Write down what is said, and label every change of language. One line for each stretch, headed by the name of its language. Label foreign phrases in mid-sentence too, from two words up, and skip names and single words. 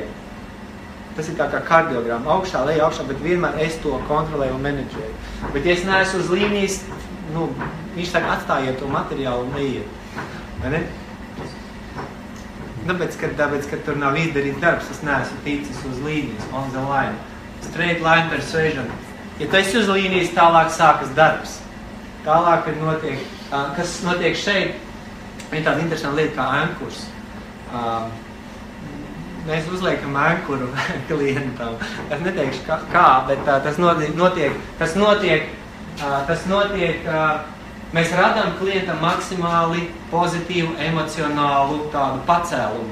Latvian: Tas ir tā kā kardiogramma, augšā, lejā, augšā, bet vienmēr es to kontrolēju un menedžēju. Bet ja es neesmu uz līnijas, viņš saka, atstājiet to materiālu un neiet. Vai ne? Tāpēc, ka tur nav izdarīts darbs, es neesmu ticis uz līnijas,
English: on the line. Straight line persuasion.
Latvian: Ja tu esi uz līnijas, tālāk sākas darbs. Tālāk ir notiek, kas notiek šeit, ir tāda interesanta lieta kā ankurs. Mēs uzliekam ankuru klientam. Es neteikšu kā, bet tas notiek, mēs radām klientam maksimāli pozitīvu, emocionālu tādu pacēlumu.